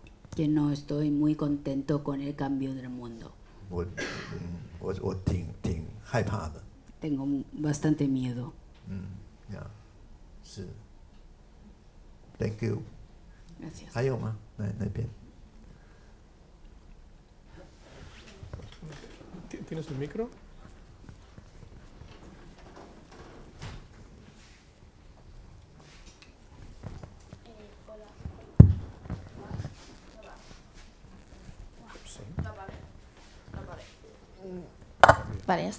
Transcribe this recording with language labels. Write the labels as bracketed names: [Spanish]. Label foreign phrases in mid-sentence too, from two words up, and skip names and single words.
[Spanish] Que no estoy muy contento con el cambio del mundo. [Chinese] 我挺害怕的。 [Spanish] Tengo bastante miedo. [English] 是。Thank you. [Spanish] Gracias. [Chinese] 还有吗？那边。 [Spanish] ¿Tienes el micro? Vale, ya está.